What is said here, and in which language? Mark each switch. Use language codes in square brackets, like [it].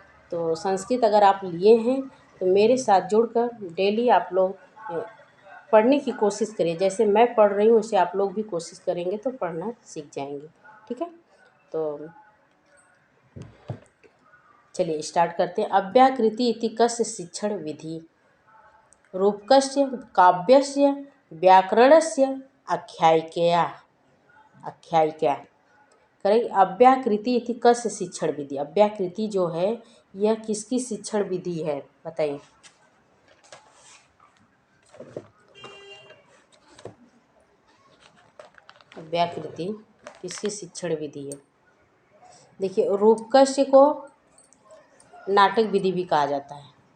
[hi] तो संस्कृत अगर आप लिए हैं तो मेरे साथ जुड़कर डेली आप लोग पढ़ने की कोशिश करिए। जैसे मैं पढ़ रही हूँ वैसे आप लोग भी कोशिश करेंगे तो पढ़ना सीख जाएंगे। ठीक है, तो चलिए स्टार्ट करते हैं। [sa] अव्याकृति इति कस्य शिक्षण विधि। रूपकस्य काव्यस्य व्याकरणस्य आख्यायिकया [hi] करेंगे। [sa] अव्याकृति इति कस्य शिक्षण विधि। [hi] अव्याकृति जो है यह किसकी शिक्षण विधि है, बताइए। अव्याकृति किसकी शिक्षण विधि है। देखिए, रूपकस्य को नाटक विधि भी कहा जाता है।